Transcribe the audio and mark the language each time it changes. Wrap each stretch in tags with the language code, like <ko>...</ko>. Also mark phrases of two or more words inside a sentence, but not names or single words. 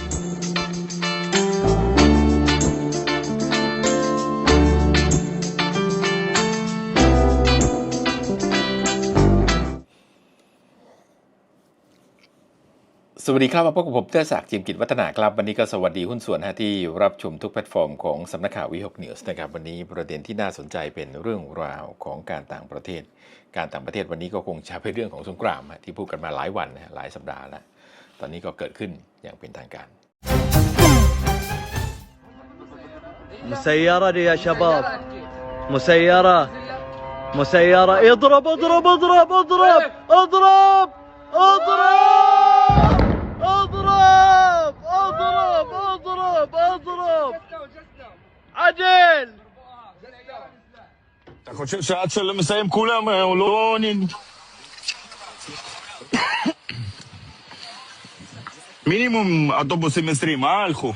<th>สวัสดีครับมาพบกับผมเต้ศักดิ์ จิมกิจวัฒนาครับวันนี้ก็สวัสดีหุ้น ส่วนที่รับชมทุกแพลตฟอร์มของสำนักข่าววิหกนิวส์นะครับวันนี้ประเด็นที่น่าสนใจเป็นเรื่องราวของการต่างประเทศวันนี้ก็คงจะเป็นเรื่องของสงครามที่พูดกันมาหลายวันหลายสัปดาห์แล้วตอนนี้ก็เกิดขึ้นอย่างเป็นทางการ</th> <ar>مسيرة يا شباب مسيرة اضرب اضرب اضرب اضرب اضرب اضرب اضرب اضرب اضرب اضرب عدل</ar> <he>אתה חושב שעד שמסיים כולם הוא לא מינימום אוטובוסים 20 מה הלכו?</he>